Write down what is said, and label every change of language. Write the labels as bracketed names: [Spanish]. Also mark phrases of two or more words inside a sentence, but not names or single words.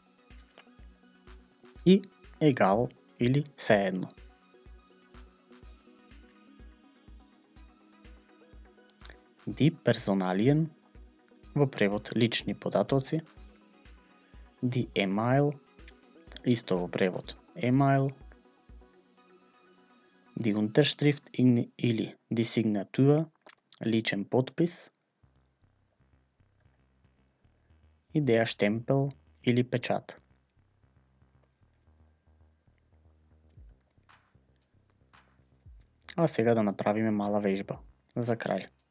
[Macedonian] И egal или сеедно. [German] Die Personalien, [Macedonian] во превод лични податоци. [German] Die email, [Macedonian] исто во превод email. [German] Die Unterschrift или die Signatur, [Macedonian] личен подпис. И [German] der Stempel [Macedonian] или печат. А сега да направиме мала вежба за крај.